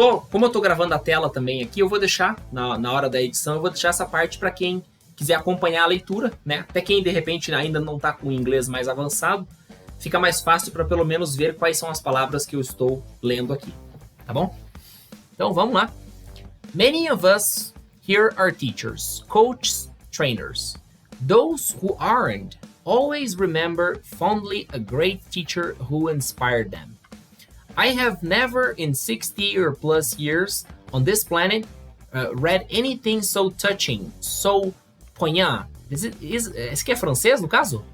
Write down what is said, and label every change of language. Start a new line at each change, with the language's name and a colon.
Portuguese: Como eu tô gravando a tela também aqui, eu vou deixar, na hora da edição, eu vou deixar essa parte para quem quiser acompanhar a leitura, né? Até quem, de repente, ainda não tá com o inglês mais avançado, fica mais fácil para pelo menos ver quais são as palavras que eu estou lendo aqui, tá bom? Então, vamos lá.
English: Many of us here are teachers, coaches, trainers. Those who aren't always remember fondly a great teacher who inspired them. I have never in 60 or plus years on this planet read anything so touching, so poignant.
Portuguese: Esse aqui é francês, no caso?